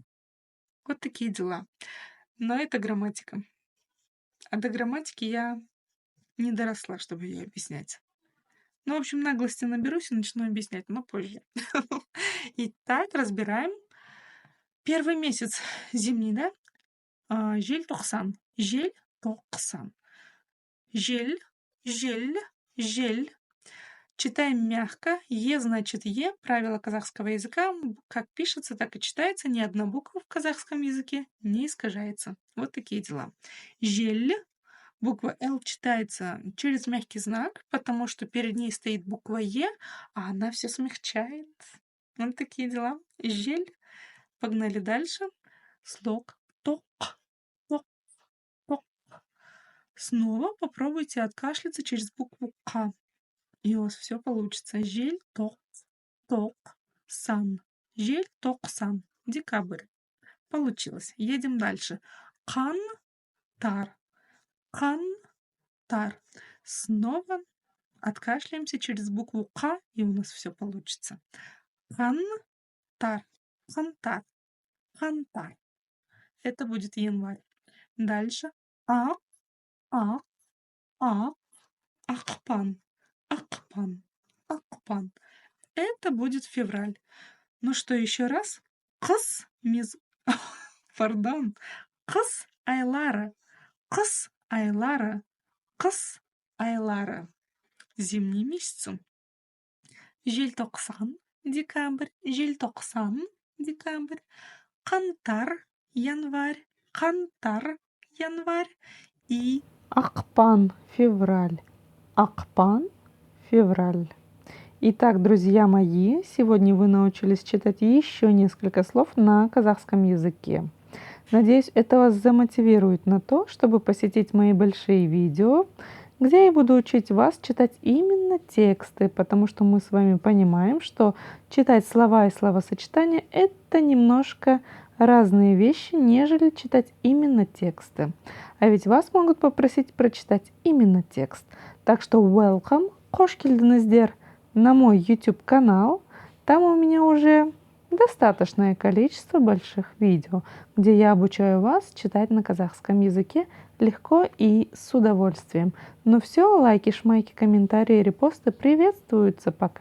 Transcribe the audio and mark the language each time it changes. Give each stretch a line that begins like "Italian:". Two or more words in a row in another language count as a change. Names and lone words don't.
Russian: Вот такие дела. Но это грамматика. А до грамматики я не доросла, чтобы ее объяснять. Ну, в общем, наглости наберусь и начну объяснять, но позже. Итак, разбираем. Первый месяц зимний, да?
Kazakh: Желтоқсан. Желтоқсан. Жель.
Russian: Читаем мягко. Е значит Е. Правило казахского языка. Как пишется, так и читается. Ни одна буква в казахском языке не искажается. Вот такие дела. Жель. Буква Л читается через мягкий знак, потому что перед ней стоит буква Е, а она все смягчает. Вот такие дела. Жель. Погнали дальше. Слог. Ток. Ток. Ток. Снова попробуйте откашляться через букву К. И у вас все получится.
Kazakh: Желтоқсан. Желтоқсан. Декабрь.
Russian: Получилось. Едем дальше.
Kazakh: Қаңтар. Қаңтар.
Russian: Снова откашляемся через букву К, и у нас все получится.
Kazakh: Қаңтар. Қаңтар. Қаңтар.
Russian: Это будет январь. Дальше.
Kazakh: Ақ. Ақпан. Ақпан. Ақпан.
Russian: Это будет февраль. Ну что, еще раз? Пардон.
Kazakh: Қыс айлары. Қыс айлары. Қыс айлары.
Russian: Зимние месяцы.
Kazakh: Желтоқсан. Декабрь. Желтоқсан. Декабрь. Қаңтар.
Russian: Январь. Қаңтар. Январь. И
Kazakh: Ақпан, февраль. Ақпан, февраль.
Russian: Итак, друзья мои, сегодня вы научились читать еще несколько слов на казахском языке. Надеюсь, это вас замотивирует на то, чтобы посетить мои большие видео, где я буду учить вас читать именно тексты, потому что мы с вами понимаем, что читать слова и словосочетания – это немножко разные вещи, нежели читать именно тексты. А ведь вас могут попросить прочитать именно текст. Так что welcome,
Kazakh: қош келдіңіздер
Russian: на мой YouTube канал. Там у меня уже достаточное количество больших видео, где я обучаю вас читать на казахском языке легко и с удовольствием. Ну все, лайки, шмайки, комментарии, репосты приветствуются.